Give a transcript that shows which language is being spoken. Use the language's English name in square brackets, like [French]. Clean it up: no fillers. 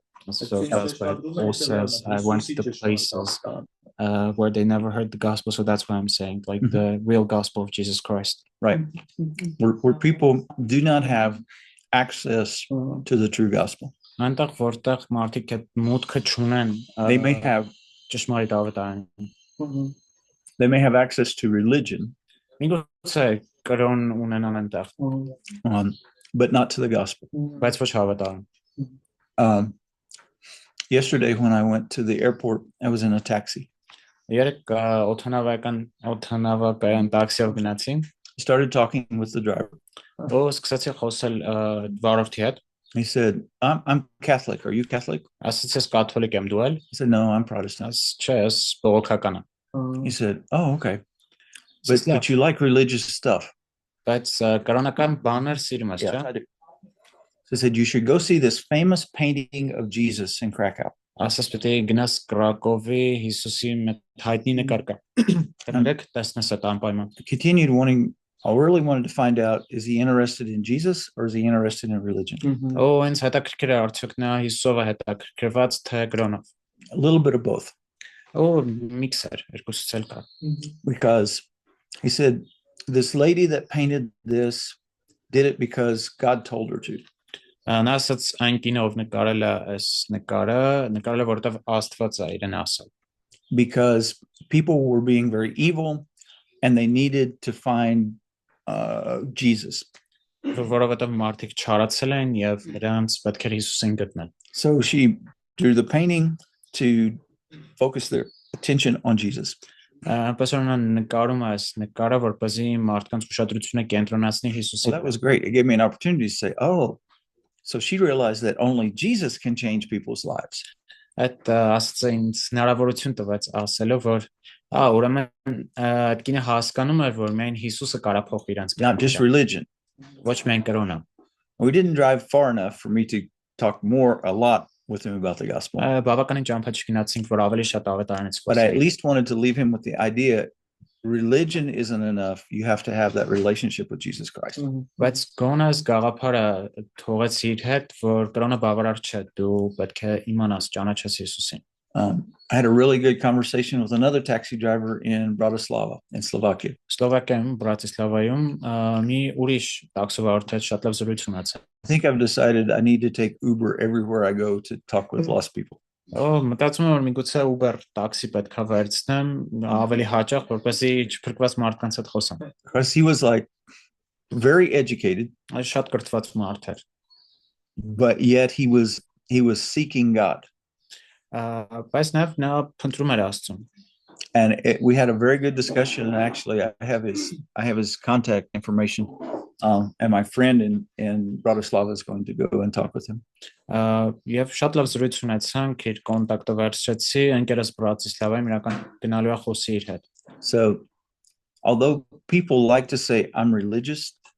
[English] So that's why Paul says I went to the places where they never heard the gospel. So that's why I'm saying like the real gospel of Jesus Christ. Right. Where people do not have access to the true gospel. [Armenian] Այնտեղ որտեղ մարդիկ այդ մուտքը չունեն [English] They may have [Armenian] ճշմարիտ ավետարան։ [English] access to religion, [Armenian] Միգուցե կրոն ունենան այնտեղ, [English] but not to the gospel. [Armenian] բայց ոչ ավետարան։ [English] Yesterday, when I went to the airport, I was in a taxi. [Armenian] Երեք օթանավակայան տաքսիով գնացի, [English] I started talking with the driver. [Armenian] ու սկսեցի խոսել վարորդի հետ, [English] He said, I'm Catholic. Are you Catholic? [Armenian] ասացի ես կաթոլիկ եմ, դու էլ։ [English] I said, no, I'm Protestant. [Armenian] Չէ, ես բողոքական եմ։ [English] He said, oh, okay. But you like religious stuff. [Armenian] Բայց կրոնական բաներ սիրում ես, [English] Yeah, [Armenian] չէ։ [English] I do. So he said, you should go see this famous painting of Jesus in Krakow. [Armenian] Ասաց պետք է գնաս Կրակովի Հիսուսի մեծ հայտնի նկար կա։ Դրանք տեսնես այդ անպայման։ [English] Continued wanting, I really wanted to find out, is he interested in Jesus or is he interested in religion? [Armenian] Օ, ինձ հետաքրքիր է արդյոք նա Հիսուսով է հետաքրքրված թե կրոնով։ [English] A little bit of both. [Armenian] Օ, միքսեր, երկուսից էլ կա։ [English] Because he said, this lady that painted this did it because God told her to. [Armenian] Նա ասաց այն կինը ով նկարել է այս նկարել է որովհետև Աստված է իրեն ասել։ [English] Because people were being very evil and they needed to find Jesus. [Armenian] Որովհետև մարդիկ չարացել են եւ նրանց պետք էր Հիսուսին գտնել։ [English] So she drew the painting to focus their attention on Jesus. [Armenian] Այնպես որ նա նկարում է այս նկարը որպեսզի մարդկանց ուշադրությունը կենտրոնացնի [English] So [Armenian] Հիսուսի [English] that was great. It gave me an opportunity to say, oh, so she realized that only Jesus can change people's lives. [Armenian] Այդ ասացը ինձ հնարավորություն տվեց ասելով որ ուրեմն այդ կինը հասկանում էր որ միայն Հիսուսը կարող է փոխել իրենց [English] Not just religion. [Armenian] ոչ միայն կրոնը։ [English] We didn't drive far enough for me to talk a lot with him about the gospel. [Armenian] Բավականին ճամփա չգնացինք որ ավելի շատ ավետարանից [English] But I at [Armenian] խոսենք։ [English] least wanted to leave him with the idea religion isn't enough. You have to have that relationship with Jesus Christ. [Armenian] Բայց գոնես գաղափարը թողեց իր հետ որ կրոնը բավարար չէ դու պետք է իմանաս ճանաչես Հիսուսին։ [English] I had a really good conversation with another taxi driver in Bratislava in Slovakia. [Armenian] Սլովակիայում Բրատիսլավայում մի ուրիշ տաքսովարդ հետ շատ լավ զրույց ունեցա։ [English] I think I've decided I need to take Uber everywhere I go to talk with lost people. [Armenian] Մտածում եմ որ միգուցե Uber տաքսի պետք է վերցնեմ ավելի հաճախ որպեսզի չփրկված մարդկանց հետ խոսեմ։ [English] Because he was like very educated, [Armenian] Այս շատ կրթված մարդ էր։ [English] but yet he was seeking God. [Armenian] Բայց նաև նա փնտրում էր Աստծուն։ [English] And we had a very good discussion. And actually, I have his contact information. And my friend in Bratislava is going to go and talk with him. [Armenian] Եվ շատ լավ զրույց ունեցանք, իր կոնտակտը վերցրեցի, ընկերս Բրատիսլավայում իրական գնալու է խոսի իր հետ։ [English] So, although people like to say I'm religious,